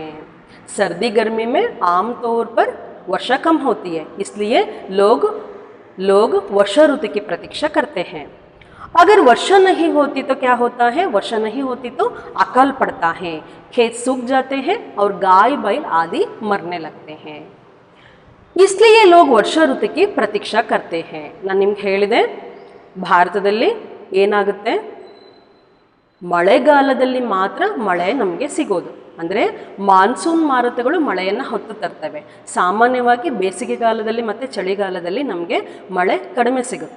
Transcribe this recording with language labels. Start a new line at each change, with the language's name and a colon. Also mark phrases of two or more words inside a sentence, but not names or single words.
Hindi: सर्दी गर्मी में आमतौर पर वर्षा कम होती है, इसलिए लोग वर्षा ऋतु की प्रतीक्षा करते हैं. अगर वर्षा नहीं होती तो क्या होता है, वर्षा नहीं होती तो अकाल पड़ता है, खेत सूख जाते हैं और गाय बैल आदि मरने लगते हैं. इसलिए लोग वर्षा ಋತು की ಪ್ರತೀಕ್ಷಾ करते हैं.
Kannada: ನಾನು ನಿಮ್ಗೆ ಹೇಳಿದೆ, ಭಾರತದಲ್ಲಿ ಏನಾಗುತ್ತೆ, ಮಳೆಗಾಲದಲ್ಲಿ ಮಾತ್ರ ಮಳೆ ನಮಗೆ ಸಿಗೋದು. ಅಂದರೆ ಮಾನ್ಸೂನ್ ಮಾರುತಗಳು ಮಳೆಯನ್ನು ಹೊತ್ತು ತರ್ತವೆ. ಸಾಮಾನ್ಯವಾಗಿ ಬೇಸಿಗೆಗಾಲದಲ್ಲಿ ಮತ್ತು ಚಳಿಗಾಲದಲ್ಲಿ ನಮಗೆ ಮಳೆ ಕಡಿಮೆ ಸಿಗುತ್ತೆ.